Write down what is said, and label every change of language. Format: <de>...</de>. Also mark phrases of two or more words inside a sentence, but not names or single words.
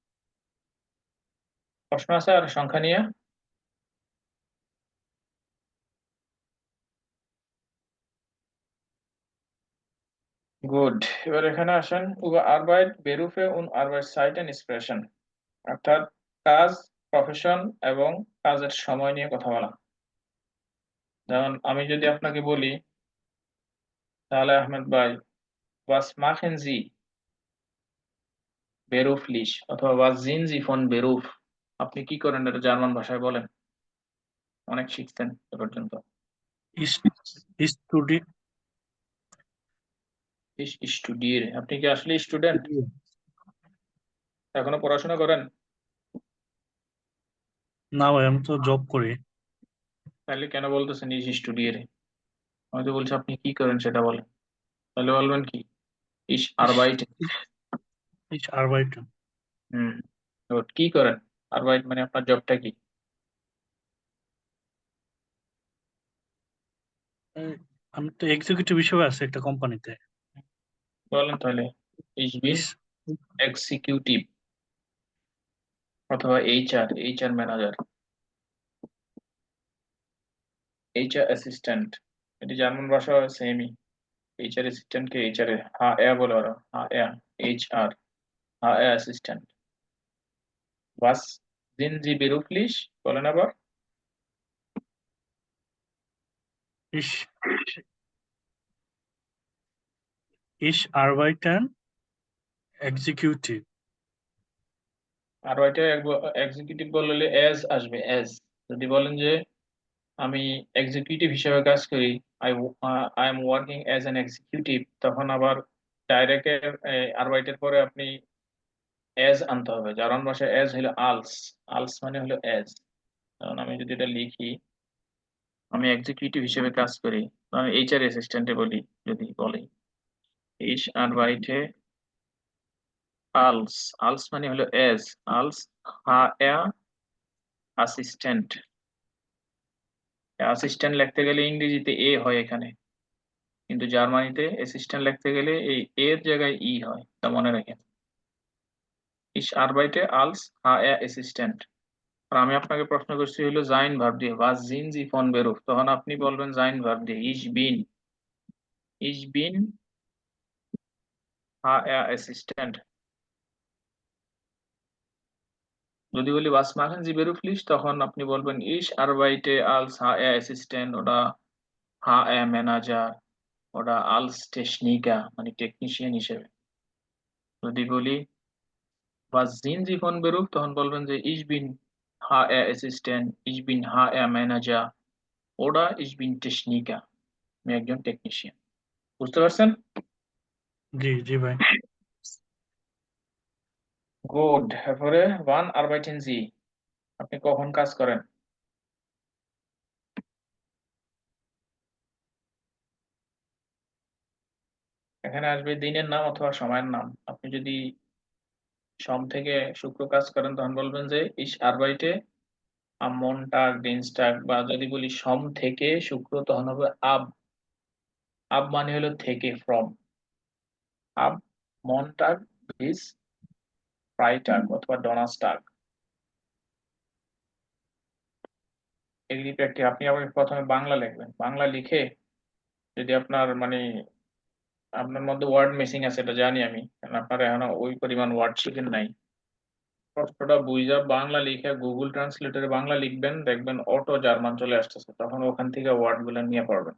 <bn>প্রশ্ন আছে আর সংখ্যা নিয়ে? গুড। এবার এখানে আসেন,</bn> <de>über Arbeit, Berufe und Arbeitszeiten sprechen,</de> <bn>অর্থাৎ কাজ, প্রফেশন এবং কাজের সময় নিয়ে কথা বলা। যেমন আমি যদি আপনাকে বলি, তাহলে আহমেদ ভাই,</bn> <de>was machen Sie beruflich অথবা was sind Sie von Beruf,</de> <bn>আপনি কি করেন, এটা জার্মান ভাষায় বলেন, অনেক শিখছেন এ পর্যন্ত।</bn> <de>স্টুডি Ich studiere,</de> <bn>আপনি কি আসলে স্টুডেন্ট, এখনো পড়াশোনা করেন? না ভাই, আমি তো জব করি। তাহলে কেন বলতেছেন</bn> <de>ich studiere?</de> <bn>আমি তো বলছি আপনি কি করেন সেটা বলেন, তাহলে বলবেন কি</bn> <de>ich arbeite। Ich arbeite।</de> <bn>গুড, কি করেন, আরবাইট মানে আপনার জবটা কি? আমি তো এক্সিকিউটিভ হিসেবে আছি একটা কোম্পানিতে। বলেন তাহলে</bn> <de>ich bin</de> <bn>এক্সিকিউটিভ অথবা</bn> <en>HR manager, HR assistant,</en> <bn>এটি জার্মান ভাষা সেমই।</bn> <en>HR assistant</en> <bn>কে এইচআর এ হা এ বলে ওরা, হা এ, এইচআর, হা এ অ্যাসিস্ট্যান্ট।</bn> <de>was sind Sie beruflich</de> <bn>বলেন আবার।</bn> <de>Ich ich arbeite executive।</de> <bn>আর ওইটা এক্সিকিউটিভ বললে এজ আসবে, এজ। যদি বলেন যে আমি এক্সিকিউটিভ হিসেবে কাজ করি,</bn> <en>I am working as an executive,</en> <bn>তখন আবার ডাইরেক্টের আরবাইটের পরে আপনি এজ আনতে হবে। জার্মান ভাষায় এজ হলো আলস, আলস মানে হলো এজ। কারণ আমি যদি এটা লিখি, আমি এক্সিকিউটিভ হিসেবে কাজ করি, তো আমি এইচআর অ্যাসিস্ট্যান্টে বলি, যদি বলি</bn> <de>ich arbeite als, als</de> <bn>মানে হলো এজ,</bn> <de>als HR Assistent.</de> <bn>অ্যাসিস্ট্যান্ট লিখতে গেলে ইংরেজিতে এ হয় এখানে, কিন্তু জার্মানিতে অ্যাসিস্ট্যান্ট লিখতে গেলে এই এর জায়গায় ই হয়, তা মনে রাখেন।</bn> <de>ich arbeite als HR অ্যাসিস্ট্যান্ট।</de> <bn>আর আমি আপনাকে প্রশ্ন করছি হলো জাইন ভার্ব দিয়ে,</bn> <de>was sind Sie von Beruf,</de> <bn>তখন আপনি বলবেন জাইন ভার্ব দিয়ে</bn> <de>ich bin HR Assistent. যদি বলি was machen Sie beruflich,</de> <bn>তখন আপনি বলবেন</bn> <de>ich arbeite als HR অ্যাসিস্ট্যান্ট oder HR ম্যানেজার oder als Techniker</de> <bn>মানে টেকনিশিয়ান হিসেবে।</bn> <de>যদি বলি was sind Sie von Beruf,</de> <bn>তখন বলবেন যে</bn> <de>ich bin HR Assistant, ich bin HR Manager oder ich bin Techniker,</de> <bn>আমি একজন টেকনিশিয়ান। বুঝতে পারছেন? জি জি ভাই।</bn> <de>গুড। এরপরে wann arbeiten Sie,</de> <bn>আপনি কখন কাজ করেন? এখানে আসবে দিনের নাম অথবা সময়ের নাম। আপনি যদি সোম থেকে শুক্র কাজ করেন, তখন বলবেন যে</bn> <de>ich arbeite am Montag, Dienstag,</de> <bn>বা যদি বলি সোম থেকে শুক্র, তখন হবে</bn> <de>ab, ab</de> <bn>মানে হলো থেকে,</bn> <en>from,</en> <de>ab Montag bis Freitag অথবা Donnerstag।</de> <bn>এগুলি প্র্যাকটিস, আপনি আবার প্রথমে বাংলা লিখবেন, বাংলা লিখে যদি আপনার মানে আপনার মধ্যে</bn> <en>word missing</en> <bn>আছে, এটা জানি আমি, কারণ আপনারা এখনো ওই পরিমাণ ওয়ার্ড শিখেন নাই, কষ্টটা বুঝা বাংলা লিখে গুগল ট্রান্সলেটরে বাংলা লিখবেন, দেখবেন অটো জার্মান চলে আসতেছে, তখন ওখান থেকে ওয়ার্ড গুলো নিয়ে পড়বেন।</bn>